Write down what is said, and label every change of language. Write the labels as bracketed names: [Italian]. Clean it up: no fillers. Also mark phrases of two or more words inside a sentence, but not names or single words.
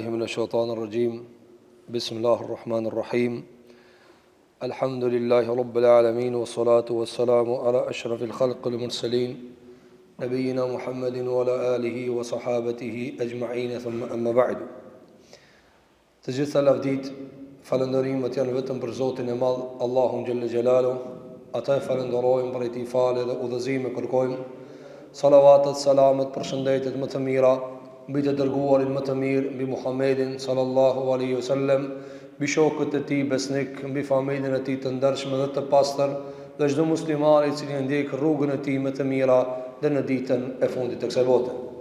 [Arabic] الشيطان الرجيم بسم الله الرحمن الرحيم الحمد لله رب العالمين والصلاة والسلام على أشرف الخلق المرسلين نبينا محمد وعلى آله وصحابته أجمعين ثم أما بعد. [Albanian] Të gjitha lavdit, falëndërimet janë vetëm për Zotin e Madh, Allahun [Arabic] جل جلاله. [Albanian] Ata e falenderojmë, për ti falë dhe udhëzime kërkojmë. Salavatet, salamet, përshëndetjet më të mira mbi të dërguarin më të mirë, mbi Muhammedin [Arabic] صلى الله عليه وسلم, [Albanian] mbi shokët e tij besnik, mbi familjen e tij të ndershme dhe të pastër, dhe çdo musliman i cili ndjek rrugën e tij më të mira dhe në ditën e fundit të kësaj bote.